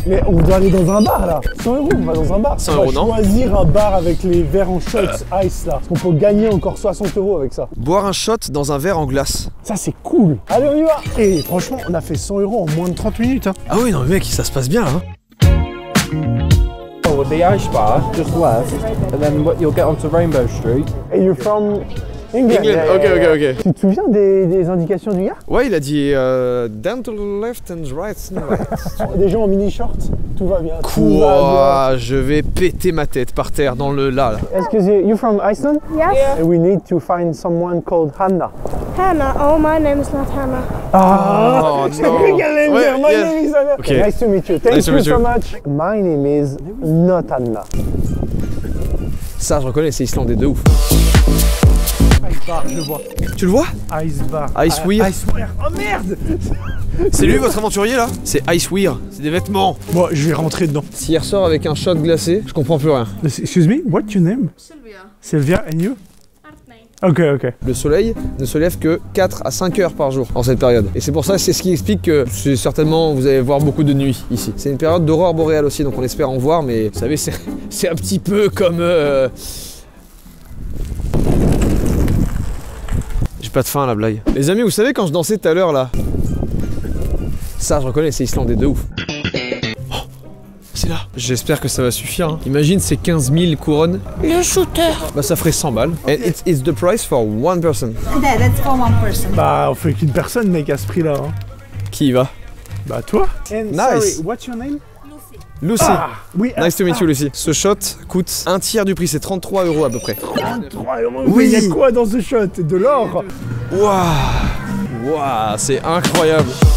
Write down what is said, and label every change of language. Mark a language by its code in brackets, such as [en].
[fr] Mais on doit aller dans un bar là. 100 €, on va dans un bar. 100 on va €, non choisir un bar avec les verres en shots ice là. Parce qu'on peut gagner encore 60 € avec ça. Boire un shot dans un verre en glace. Ça c'est cool. Allez, on y va. Et franchement, on a fait 100 € en moins de 30 minutes. Hein. Ah oui, non mais mec, ça se passe bien là. [en] Oh, the ice bar just left, and then you'll get onto Rainbow Street. And you're from England. England, ok. [fr] Tu te souviens des indications du gars? Ouais, il a dit [en] down to the left and right. [fr] Des gens en mini short, tout va bien. tout va Quoi, je vais péter ma tête par terre dans le là. bien. [en] Excuse me, you from Iceland? Yes. And we need to find someone called Hannah. Hannah. Oh, my name is not Hannah. Oh, [fr] J'ai [en] no. [fr] cru qu'elle allait me Ouais, dire, my [en] yes. name is Hannah. Okay. Nice to meet you. Thank Nice to you meet so you. much. My name is not Hannah. [fr] Ça, je reconnais, c'est islandais de ouf. Ice bar, je le vois. Tu le vois? Ice bar. Icewear. Icewear. Oh merde! C'est lui votre aventurier là? C'est Icewear, c'est des vêtements. Bon, je vais rentrer dedans. S'il ressort avec un shot glacé, je comprends plus rien. Excuse me, what's your name? Sylvia. Sylvia, and you? Artney. Ok. Le soleil ne se lève que 4 à 5 heures par jour en cette période. Et c'est pour ça, c'est ce qui explique que c'est certainement vous allez voir beaucoup de nuits ici. C'est une période d'aurore boréale aussi, donc on espère en voir, mais vous savez, c'est un petit peu comme... J'ai pas de fin à la blague. Les amis, vous savez quand je dansais tout à l'heure là? Ça, je reconnais, c'est islandais de ouf. Oh, c'est là. J'espère que ça va suffire. Hein. Imagine ces 15 000 couronnes. Le shooter. Bah ça ferait 100 balles. [en] And it's the price for one person. That's for one person. [fr] Bah, on fait qu'une personne, mec, à ce prix-là. Hein. Qui y va? Bah, toi. And [en] Nice. sorry, what's your name? Lucy. [fr] Oui, [en] Nice to meet you, Lucy. [fr] Ce shot coûte un tiers du prix, c'est 33 € à peu près. 33 €. Oui. Mais il y a quoi dans ce shot? De l'or? Waouh, waouh, c'est incroyable.